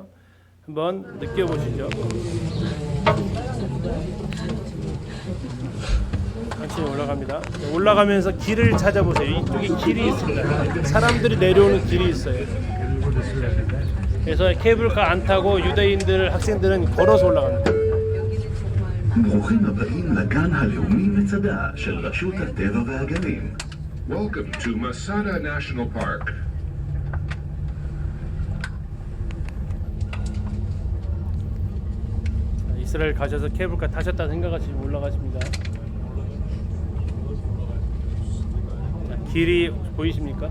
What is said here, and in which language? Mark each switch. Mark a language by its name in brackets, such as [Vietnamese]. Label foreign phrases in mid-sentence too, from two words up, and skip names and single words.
[Korean] 한번 느껴보시죠. 천천히 올라갑니다. 올라가면서 길을 찾아보세요. 이쪽에 길이 있습니다. 사람들이 내려오는 길이 있어요. 그래서 케이블카 안 타고 유대인들 학생들은 걸어서 올라갑니다. [Hebrew] ברוכים הבאים לגן הלאומי מצדה של רשות הטבע והגנים. [English] Welcome to Masada National Park. [Korean] 이스라엘 가셔서 케이블카 타셨다는 생각하시고 올라가십니다. 자, 길이 보이십니까?